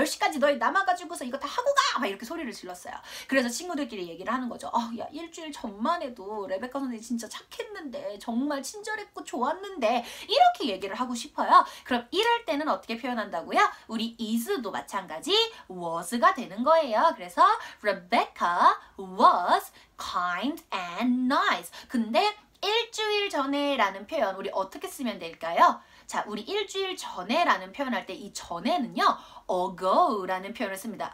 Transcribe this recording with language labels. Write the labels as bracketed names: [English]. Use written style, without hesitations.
[Korean] 10시까지 너희 남아가지고서 이거 다 하고 가! 막 이렇게 소리를 질렀어요. 그래서 친구들끼리 얘기를 하는 거죠. 야, 일주일 전만 해도 레베카 선생님 진짜 착했는데, 정말 친절했고 좋았는데, 이렇게 얘기를 하고 싶어요. 그럼 이럴 때는 어떻게 표현한다고요? 우리 is도 마찬가지 was가 되는 거예요. 그래서 [English] Rebecca was kind and nice. [Korean] 근데 일주일 전에 라는 표현 우리 어떻게 쓰면 될까요? 자, 우리 일주일 전에 라는 표현할 때 이 전에는요, ago 라는 표현을 씁니다.